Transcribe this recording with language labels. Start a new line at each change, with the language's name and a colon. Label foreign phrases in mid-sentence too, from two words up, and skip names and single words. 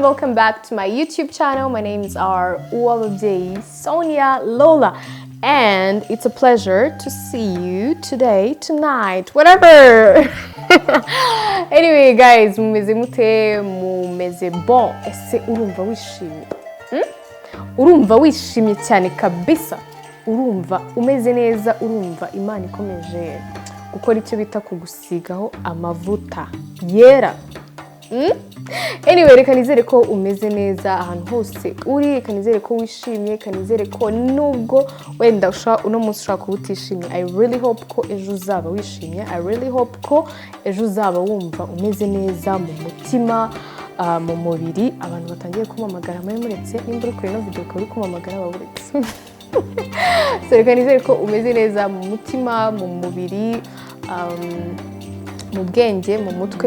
English: Welcome back to my YouTube channel. My names are Uwababyeyi, Sonia, Lola, and it's a pleasure to see you today, tonight, whatever. Anyway guys,
Kinyarwanda: mumeze mute, mumeze bon. Ese urumva wishimye? Urumva wishimye cyane kabisa? Urumva umeze neza? Urumva Imana ikomeje gukora icyo bita kugusigaho amavuta yera? Anyway, reka nizere ko umeze neza ahantu hose uri, reka nizere ko wishimye, reka nizere ko nubwo wenda uno munsi ushaka kuba utishimye,
English: I really hope
Kinyarwanda: ko ejo uzaba wishimye,
English: I really hope
Kinyarwanda: ko ejo uzaba wumva umeze neza mu mutima, mu mubiri. Abantu batangiye kumamagara muri muretse, nimba uri kuri ino video ukaba uri kumamagara baburetse. So reka nizere ko umeze neza mu mutima, mu mubiri, mu bwenge, mu mutwe.